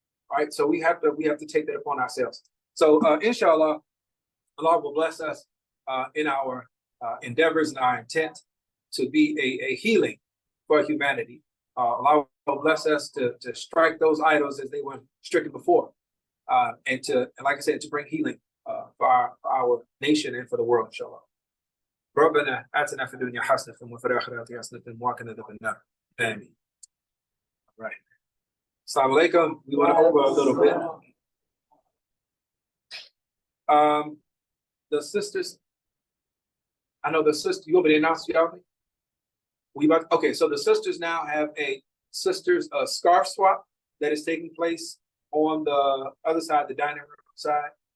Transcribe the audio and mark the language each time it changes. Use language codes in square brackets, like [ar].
[en] All right, so we have to take that upon ourselves. So inshallah, Allah will bless us in our endeavors and our intent to be a healing for humanity. Allah will bless us to strike those idols as they were stricken before, and like I said, to bring healing for our nation and for the world, inshallah. [ar] ربنا آتنا في الدنيا حسنة وفي الآخرة حسنة وقنا عذاب النار. [en] Amen. Right. Assalamu alaikum. We went over a little bit. The sisters, I know the sister, you want me to announce y'all? Okay, so the sisters now have a sisters scarf swap that is taking place on the other side, the dining room side.